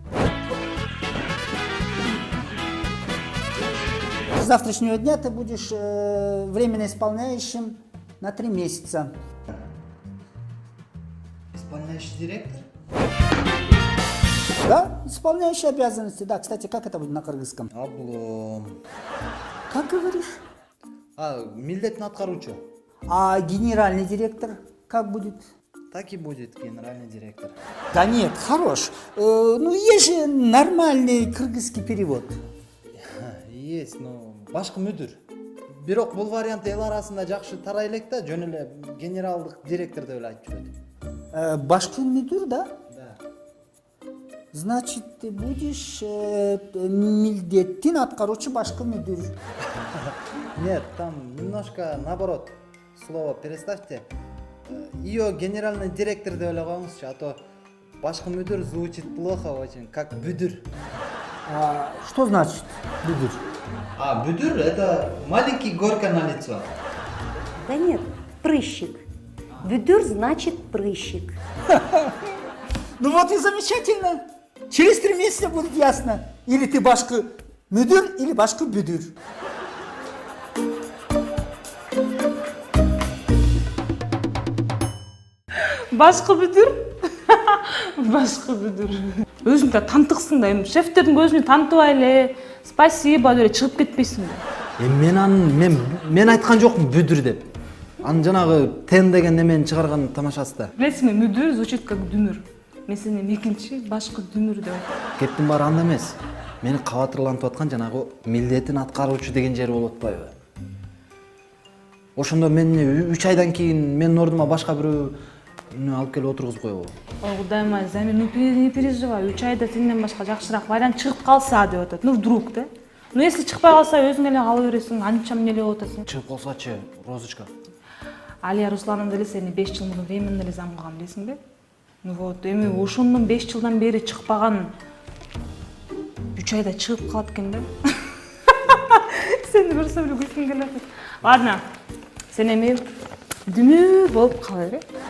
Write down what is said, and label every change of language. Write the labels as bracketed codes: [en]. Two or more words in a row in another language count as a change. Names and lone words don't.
[ru] С завтрашнего дня ты будешь временно исполняющим на 3 месяца. Исполняющий директор? Да, исполняющий обязанности. Да, кстати, как это будет на кыргызском? Облом. Как говоришь? [ky] Милдетин аткаруучу. [ru] А генеральный директор как будет? Так и будет генеральный директор. Да нет, хорош. Ну, есть же нормальный кыргызский перевод. Есть, но [ky] башкы мүдүр. Бирок бул вариант эл арасында жакшы тарай элек да, жөн эле генералдык директор деп эле айтып жүрөт. Башкы мүдүр, да? [ru] Да. Значит, ты будешь [ky] милдеттин аткаруучу башкы мүдүр. [ru] Нет, там немножко наоборот. Слово переставьте. Ее генеральный директор [ky] деп эле коюңузчу, [ru] а то [ky] башкы мүдүр [ru] звучит плохо очень, как бүдүр. Что значит бүдүр? Бүдүр это маленький горка на лицо. Да нет, прыщик. Выдур значит прыщик. Ну вот и замечательно. Через 3 месяца будет ясно. Или ты [ky] башкы мүдүр, [ru] или [ky] башкы бүдүр. Башкы бүдүр. Башкы бүдүр. Өзүң да тантыксың да, эми шефтердин көзүнө тантыбай эле, спасибо деп чыгып кетпейсиң да. Мен айткан жокмун бүдүр деп. Анын жанагы тен деген немени чыгарган тамашасы да. Билесиңби, мүдүр [ru] звучит как [ky] дүмүр. Мен сени экинчи башкы дүмүр деп айтам. Кептин баары анда эмес. Мени кабатырлантып аткан жанагы милдетин аткаруучу деген жери болуп атпайбы? Ошондо мен 3 айдан кийин менин ордума башка бирөө алып келип отургузуп коебу. Ой, Кудайым ай, Замир, [ru] ну не переживай, [ky] 3 айда сенден башка жакшыраак вариант чыгып калса деп атат. [ru] Ну вдруг да? [ky] Ну если чыкпай калса өзүң эле кала бересиң, анча эмне эле болуп атасың. Чыгып калсачы, Розочка. Алия Руслановна деле сени 5 жыл мурун временно эле зам кылган билесиңби? Ну вот, эми ошондон 5 жылдан бери чыкпаган 3 айда чыгып калат экен да. Сени көрсөм эле күлкүм келип атат. Ладно, сен эми дүмүр болуп кала бер.